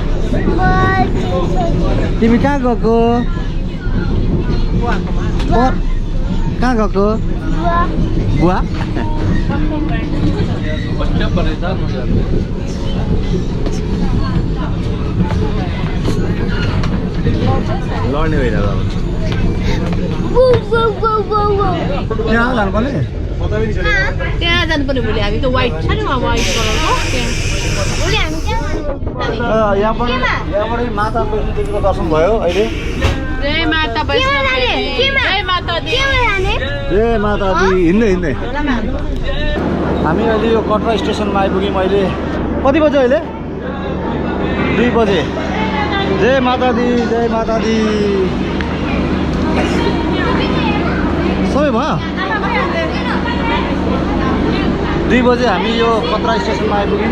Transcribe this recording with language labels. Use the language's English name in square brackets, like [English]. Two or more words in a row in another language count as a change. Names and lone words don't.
[Nepali] कहाँ गएको कहाँ गएको बुवा लड्ने होइन त्यहाँ जानुपर्ने त्यहाँ जानुपर्ने भोलि हामी त वाइट छ नि वाइट कलरको यहाँबाट माता वैष्णोदेवीको दर्शन भयो अहिले [Hindi] जय माता वैष्णोदेवी जय माता दी जय माता दी [Nepali] हिँड्दै हामी अहिले यो कटरा स्टेसनमा आइपुग्यौँ अहिले कति बज्यो अहिले 2 बजे [Hindi] जय माता दी [Nepali] सबै भयो 2 बजे हामी यो कत्रा स्टेसनमा आइपुग्यौँ।